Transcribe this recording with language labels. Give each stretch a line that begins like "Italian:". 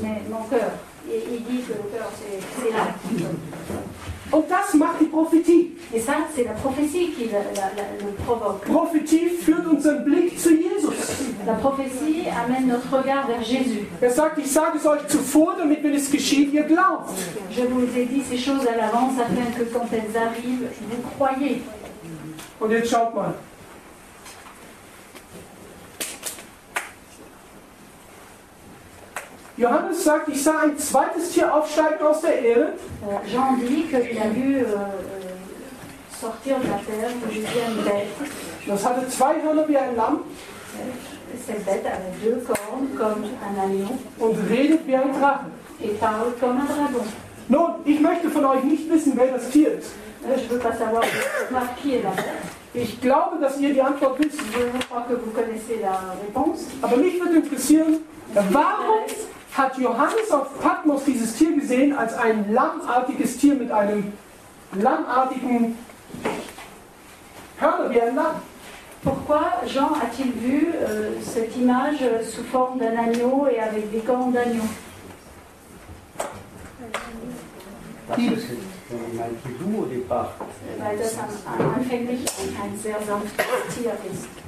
French: Mais mon cœur. Et il dit que le cœur, c'est là.
German: Und das macht die Prophetie.
French: Et ça, c'est la prophétie qui le provoque.
German: Prophetie führt unseren Blick zu Jesus.
French: La prophétie amène notre regard vers Jésus.
German: Er sagt, ich sage es euch zuvor, damit wenn es geschieht, ihr glaubt.
French: Je vous ai dit ces choses à l'avance afin que quand elles arrivent, vous croyez.
German: Und jetzt schaut mal. Johannes sagt, ich sah ein zweites Tier aufsteigen aus der Erde.
French: Jean dit qu'il a vu sortir de la terre une deuxième bête.
German: Das hatte zwei Hörner wie ein Lamm.
French: Cette bête avait deux cornes comme un agneau
German: und redet wie ein Drache.
French: Et parle comme un dragon.
German: Nun, ich möchte von euch nicht wissen, wer das Tier ist.
French: Je veux pas savoir qui est la bête.
German: Ich glaube, dass ihr die Antwort wisst.
French: Je crois que vous connaissez la réponse.
German: Aber mich würde interessieren, warum hat Johannes auf Patmos dieses Tier gesehen als ein lammartiges Tier mit einem lammartigen Hörner wie ein Lamm?
French: Pourquoi Jean a-t-il vu cette image sous forme d'un agneau et avec des cornes d'agneau? Parce que c'est un animal qui est doux au départ.
German: Weil das anfänglich ein sehr sanftes Tier ist.